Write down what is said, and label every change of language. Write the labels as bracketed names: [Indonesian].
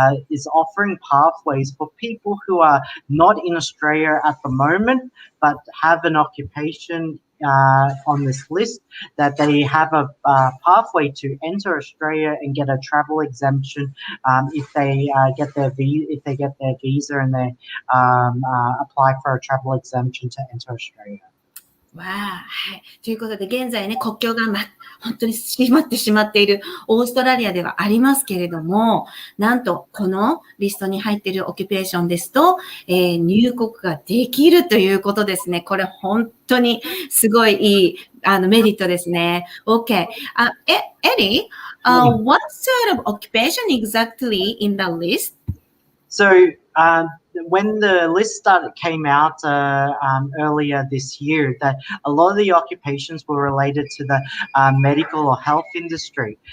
[English] is offering pathways for people who are not in Australia at the moment, but have an occupation on this list, that they have a pathway to enter Australia and get a travel exemption if they get their visa and they apply for a travel exemption to enter Australia. [Japanese] わあ、はい。ということで、現在ね、国境が本当に閉まってしまっているオーストラリアではありますけれども、なんと、このリストに入っているオキュペーションですと、入国ができるということですね。これ本当にすごいいいメリットですね。 [English] OK。 Eddie, what sort of occupation exactly in the list? So, when the list came out earlier this year, that a lot of the occupations were related to the medical or health industry.